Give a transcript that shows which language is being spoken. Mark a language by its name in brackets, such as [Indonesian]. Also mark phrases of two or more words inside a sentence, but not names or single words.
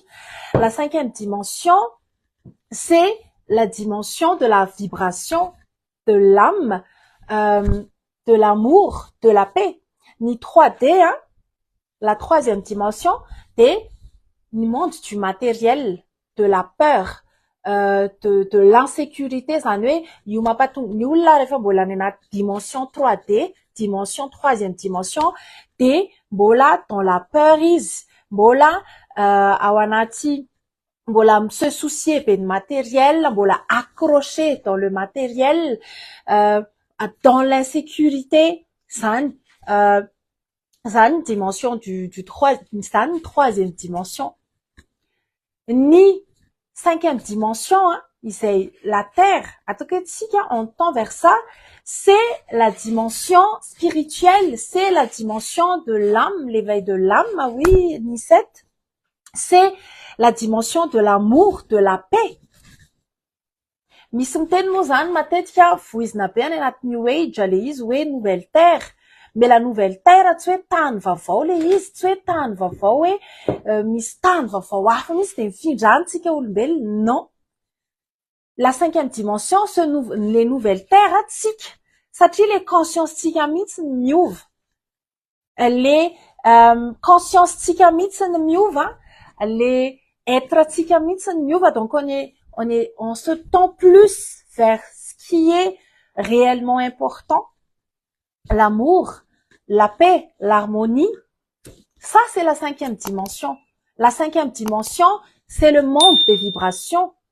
[French] La cinquième dimension, c'est la dimension de la vibration, de l'âme, de l'amour, de la paix. Ni 3D, la troisième dimension, c'est le monde du matériel, de la peur, de l'insécurité. [Malagasy] Zany hoe io mampatonga ny olona rehefa mbola any anaty dimension 3D dimension, [French] troisième dimension, [Malagasy] de mbola [French] dans la peur [Malagasy] izy, mbola ao anaty, mbola [French] se soucier [Malagasy] be ny matériel, mbola [French] accroché dans le matériel, dans l'insécurité, [Malagasy] zany zany [French] dimension du [Malagasy] zany [French] troisième dimension. Ni cinquième dimension, hein, c'est la terre. [Malagasy] Atoko tsika [French] on tend vers ça, c'est la dimension spirituelle, c'est la dimension de l'âme, l'éveil de l'âme, ah oui, Nisset. C'est la dimension de l'amour, de la paix. [Malagasy] Misy miteny moa zany matetika voizina be any anaty New Age le izy hoe [French] nouvelle terre. Mais la nouvelle terre [Malagasy] tsy hoe tany vaovao le izy, tsy hoe tany vaovao hoe misy tany vaovao hafa misy de mifindra any tsika olombelona. [French] Non. La cinquième dimension, les nouvelles terres [Malagasy] tsika, satria [French] les conscience [Malagasy] tsika mihitsy miova. [French] Les conscience [Malagasy] tsika mihitsy miova, [French] les être [Malagasy] tsika mihitsy miova, [French] donc on se tend plus vers ce qui est réellement important, l'amour, la paix, l'harmonie. Ça, c'est la cinquième dimension. La cinquième dimension, c'est le monde des vibrations.